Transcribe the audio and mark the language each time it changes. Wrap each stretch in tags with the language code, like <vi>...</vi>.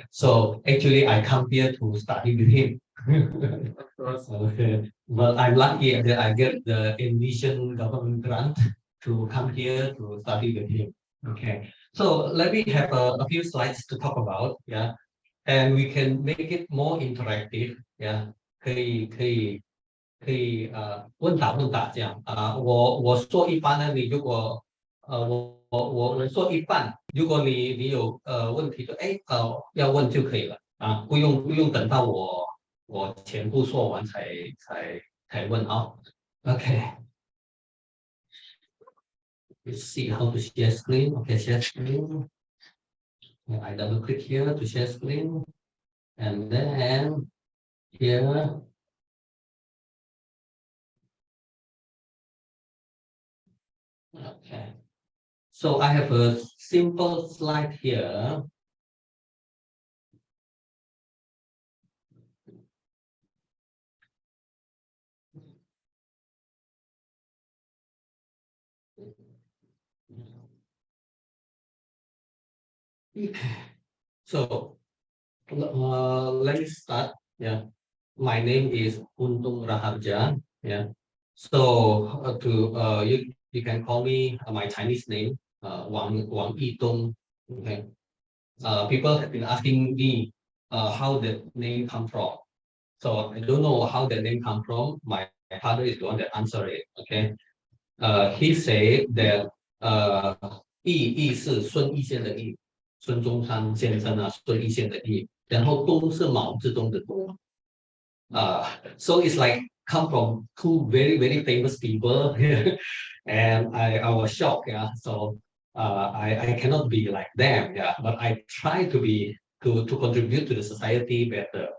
<en>So actually, I come here to study with him. Okay. Well, I'm lucky that I get the Indonesian government grant to come here to study with him. Okay. So let me have a few slides to talk about. Yeah. And we can make it more interactive. Yeah.</en> <zh>可以问答这样我说一半呢，你如果我说一半，如果你有问题就要问就可以了不用等到我全部说完才问啊。</zh> <en>Okay. Let's see how to share screen. Okay, share screen. I double click here to share screen, and then here. Okay, so I have a simple slide here. So let me start. Yeah. my name is Untung Raharja. Yeah. So you can call me my Chinese name, Wang Yitung. Okay. People have been asking me how the name come from. So I don't know how the name come from. My father is the one that answered it. Okay. He said that</en> <zh>义是孙逸仙的义，孙中山先生啊，孙逸仙的义，然后东是毛泽东的东。</zh> <en>So it's like come from two very famous people, and I was shocked. Yeah, so I cannot be like them. Yeah, but I try to be to contribute to the society better.</en>